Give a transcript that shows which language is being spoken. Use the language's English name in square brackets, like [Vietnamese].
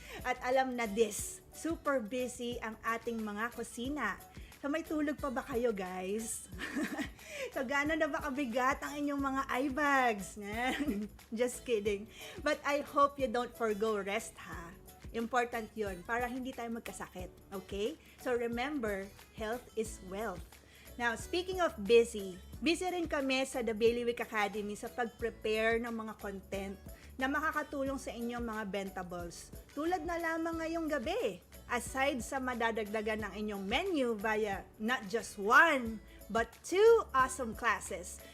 [Filipino] At alam na super busy ang ating mga kusina. So may tulog pa ba kayo, guys? So gaano na ba kabigat ang inyong mga eye bags? [English] Just kidding. But I hope you don't forgo rest, ha? Important yun [Filipino] para hindi tayo magkasakit. [English] Okay? So remember, health is wealth. Now, speaking of busy [Filipino] rin kami sa The Bailiwick Academy sa pag-prepare ng mga content na makakatulong sa inyong mga bentables. Tulad na lamang ngayong gabi, aside sa madadagdagan ng inyong menu via [English] not just one, but 2 awesome classes.